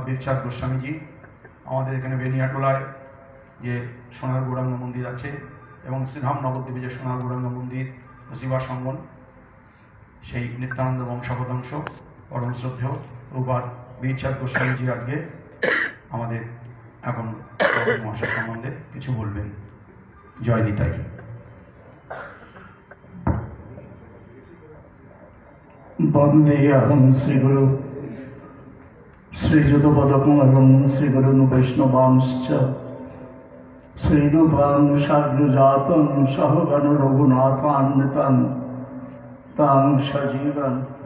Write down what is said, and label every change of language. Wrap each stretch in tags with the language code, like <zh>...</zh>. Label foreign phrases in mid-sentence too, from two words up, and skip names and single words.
<bn>বীরচাঁদ গোস্বামীজি আমাদের এখানে বেনিয়াটোলায় যে সোনার গৌরাঙ্গ মন্দির আছে এবং শ্রীধাম নবদ্বীপে যে সোনার গৌরাঙ্গ মন্দির শিবা সঙ্গন, সেই নিত্যানন্দ বংশাবতংশ পরম শ্রদ্ধেয় প্রভুপাদ বীরচাঁদ গোস্বামীজি আজকে আমাদের এখন মহাশয় সম্বন্ধে কিছু বলবেন। জয় নিতাই।</bn> <sa>वन्देऽहं श्रीगुरु श्रीयुतपदकमलं श्रीगुरुन् वैष्णवांश्च श्रीरूपां साग्रजातं सहगण रघुनाथान्वितं तां सजीवन्</sa>